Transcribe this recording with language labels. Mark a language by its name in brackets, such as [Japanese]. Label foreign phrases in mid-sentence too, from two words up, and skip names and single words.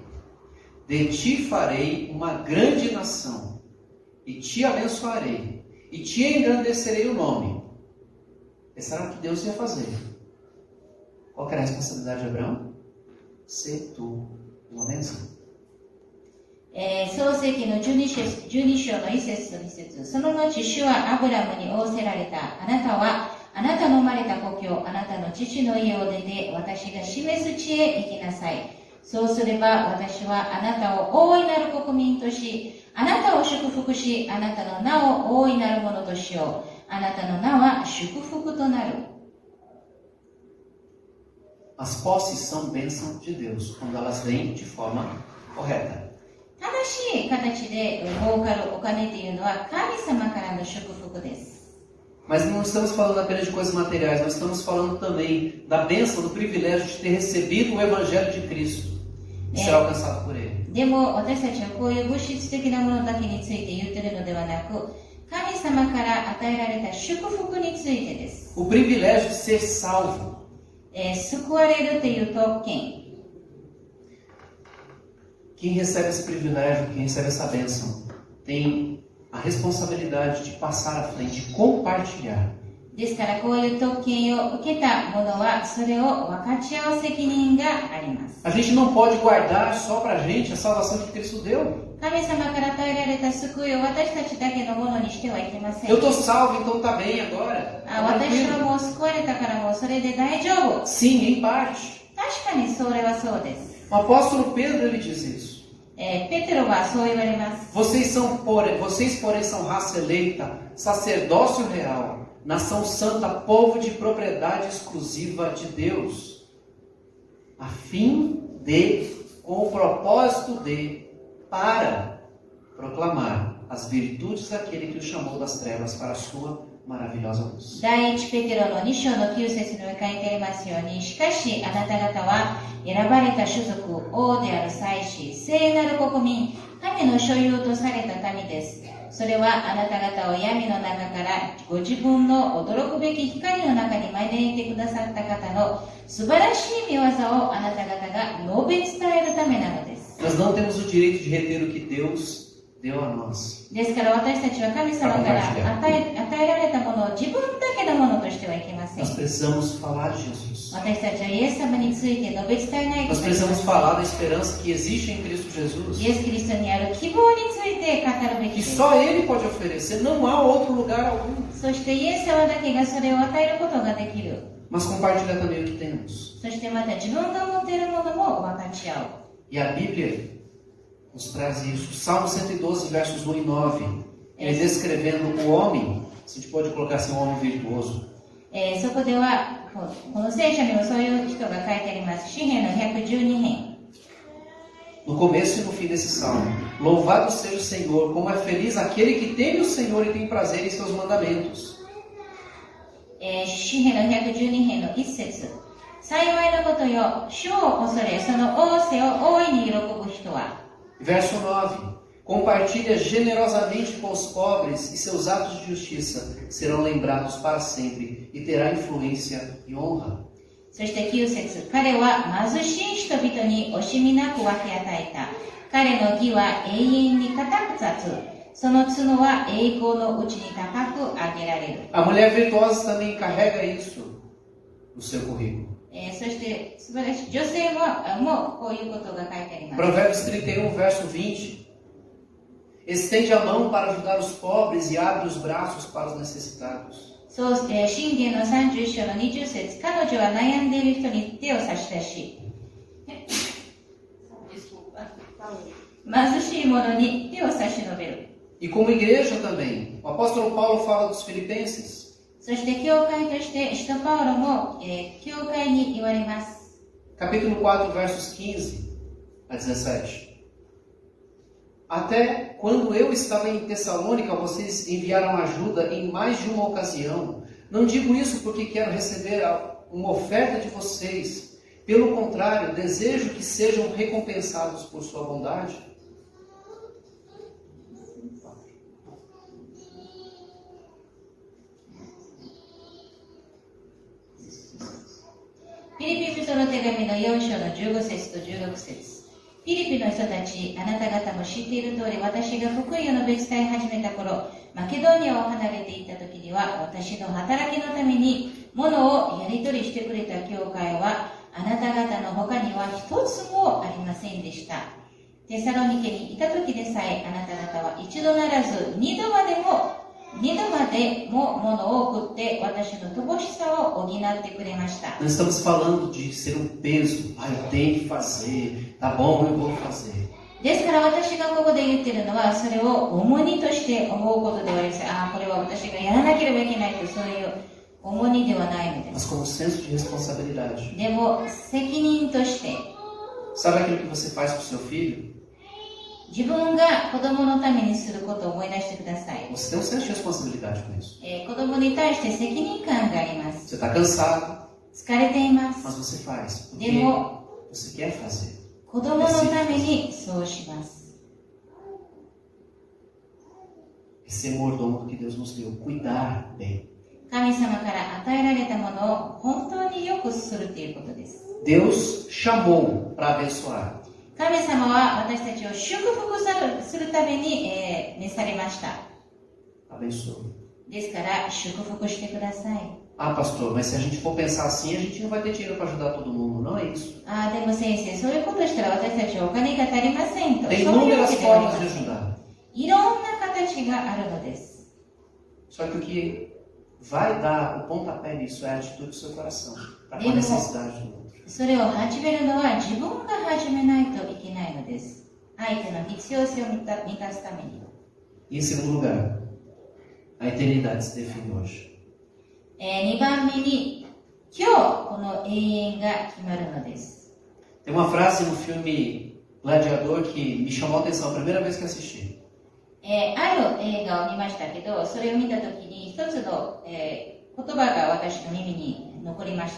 [Portuguese] De ti farei uma grande nação, e te abençoarei, e te engrandecerei o nome. Esse era o que Deus ia fazer. Qual era a responsabilidade de Abraão? Ser tu uma bênção. [Japanese] 創世記の12章の1節と2節。その後、主はアブラムに仰せられた。あなたは、あなたの生まれた故郷、あなたの父の家を出て、私が示す地へ行きなさい。そうすれば、私はあなたを大いなる国民とし、あなたを祝福し、あなたの名を大いなるものとしよう。あなたの名は祝福となる。 [Portuguese] As posses são bênção de Deus quando elas vêm de forma correta. [Japanese] 正しい形で儲かるお金というのは神様からの祝福です。 [Portuguese] Mas não estamos falando apenas de coisas materiais, nós estamos falando também da bênção, do privilégio de ter recebido o Evangelho de Cristo e ser alcançado por Ele. [Japanese] でも私たちはこういう物質的なものだけについて言っているのではなく、神様から与えられた祝福についてです。 [Portuguese] O privilégio de ser salvo. [Japanese] 救われるという特権。 [Portuguese] Quem recebe esse privilégio, quem recebe essa bênção, tem a responsabilidade de passar à frente, de compartilhar. [Japanese] ですからこういう特権を受けた者はそれを分かち合う責任があります。 [Portuguese] A gente não pode guardar só pra gente a salvação que Cristo deu. [Japanese] 神様から与えられた救いを私たちだけのものにしてはいけません。 [Portuguese] Eu estou salvo, então tá bem agora. [Japanese] 私はもう救われたからもうそれで大丈夫。 [Portuguese] Sim, em parte. [Japanese] 確かにそれはそうです。 [Portuguese] O apóstolo Pedro ele diz isso. [Japanese] ペテロはそう言われます。 [Portuguese] Vocês, porém, são raça eleita, sacerdócio real, nação santa, povo de propriedade exclusiva de Deus, a fim de, com o propósito de, para proclamar as virtudes daquele que o chamou das trevas para a sua maravilhosa luz. [Japanese] 第一ペテロの2章の9節に書いてありますように、しかしあなた方は選ばれた種族、王である祭司、聖なる国民、神の所有とされた民です。それはあなた方を闇の中からご自分の驚くべき光の中に招いてくださった方の素晴らしい御業をあなた方が述べ伝えるためなのです。 [Portuguese] Nós não temos o direito de reter o que Deus deu a nós. [Japanese] ですから私たちは神様から与えられたものを自分だけのものとしてはいけません。 [Portuguese] Nós precisamos falar de Jesus. [Japanese] 私たちはイエス様について述べ伝えないと [Portuguese] Nós [Japanese] いけませ [Portuguese] precisamos [Japanese] ん。 [Portuguese] falar da esperança que existe em Cristo Jesus. [Japanese] イエス・キリストにある希望について語るべき [Portuguese] Que [Japanese] です。 [Portuguese] só Ele pode oferecer, não há outro lugar algum. [Japanese] そしてイエス様だけがそれを与えることができる。 [Portuguese] Mas compartilhar também o que temos. [Japanese] そしてまた自分が持っているものも分かち合う。 [Portuguese] E a Bíblia nos traz isso. Salmo 112, versos 1 e 9. Ele descrevendo o homem, se a gente pode colocar assim, um homem virtuoso. [Japanese] そこではこの聖書にもそういう人が書いてあります。詩編の112編。 [Portuguese] No começo e no fim desse salmo. Louvado seja o Senhor, como é feliz aquele que teme o Senhor e tem prazer em seus mandamentos. [Japanese] 詩編の112編の1節。幸いのことよ、主を恐れ、その仰せを大いに喜ぶ人は。 [Portuguese] Verso 9. Compartilha generosamente com os pobres e seus atos de justiça serão lembrados para sempre e terá influência e honra. [Japanese] そして9節。彼は貧しい人々に惜しみなく分け与えた。彼の義は永遠に固く立つ。その角は栄光のうちに高く上げられる。 [Portuguese] A mulher virtuosa também carrega isso no seu currículo. [Japanese] そして素晴らしい女性もこういうことが書いてあります。 [Portuguese] Provérbios 31, verso 20. Estende a mão para ajudar os pobres e abre os braços para os necessitados. [Japanese] そう、箴言の31章の20節。彼女は悩んでいる人に手を差し出し、貧しい者に手を差し伸べる。 [Portuguese] E como igreja também, O apóstolo Paulo fala dos filipenses. [Japanese] そして教会として使徒パウロも、教会に言われます。 [Portuguese] Capítulo 4, versos 15 a 17. Até quando eu estava em Tessalônica, vocês enviaram ajuda em mais de uma ocasião. Não digo isso porque quero receber uma oferta de vocês. Pelo contrário, desejo que sejam recompensados por sua bondade. [Japanese] Filipe 人の手紙の4章の15節と16節。フィリピの人たち、あなた方も知っている通り、私が福音を述べ伝え始めた頃、マケドニアを離れていった時には、私の働きのために物をやり取りしてくれた教会は、あなた方の他には一つもありませんでした。テサロニケにいた時でさえ、あなた方は一度ならず二度までも物を送って私の乏しさを補ってくれました。 [Portuguese] Nós estamos falando de ser peso. Eu tenho que fazer. Tá bom, eu vou fazer. [Japanese] ですから私がここで言っているのは、それを重荷として思うことではありません。これは私がやらなければいけないというそういう重荷ではないので [Portuguese] Mas [Japanese] す。 [Portuguese] como senso de responsabilidade. [Japanese] でも責任として、 [Portuguese] Sabe aquilo que você faz com seu filho? [Japanese] 自分が子供のためにすることを思い出してください。 [Portuguese] Você tem um senso de responsabilidade com isso. [Japanese] 子供に対して責任感があります。 [Portuguese] Você está cansado, [Japanese] 疲れていま [Portuguese] mas [Japanese] す。 [Portuguese] você faz. [Japanese] で [Portuguese] Porque [Japanese] も [Portuguese] você quer fazer. [Japanese] 子供のためにそうします。 [Portuguese] Esse é o mordomo que Deus nos deu. Cuidar bem. [Japanese] 神様から与えられたものを本当によくするということです。 [Portuguese] Deus chamou para abençoar. [Japanese] 神様は私たちを祝福するために、召されました。 [Portuguese] Abençoe. [Japanese] ですから祝福してください。 [Portuguese] Ah, pastor, mas se a gente for pensar assim, a gente não vai ter dinheiro para ajudar todo mundo. Não é isso. [Japanese] でも先生、そういうことしたら私たちはお金が足りませんと。 [Portuguese] Tem [Japanese] そういうわ [Portuguese] inúmeras [Japanese] けではありま [Portuguese] formas de [Japanese] せん。 [Portuguese] ajudar. [Japanese] いろんな形があるのです。 [Portuguese] Só que o que vai dar o pontapé nisso é a atitude do seu coração. Para com a necessidade do outro. [Japanese] それを始めるのは自分が始めないといけないのです。相手の必要性を満たすために。 [Portuguese] E em segundo lugar, a eternidade se define hoje. [Japanese] 2 番目に、今日この永遠が決まるのです。 [Portuguese] Tem uma frase no filme Gladiador que me chamou a atenção a primeira vez que assisti. [Japanese] ある映画を見ましたけど、それを見たときに一つの、言葉が私の耳に残りました。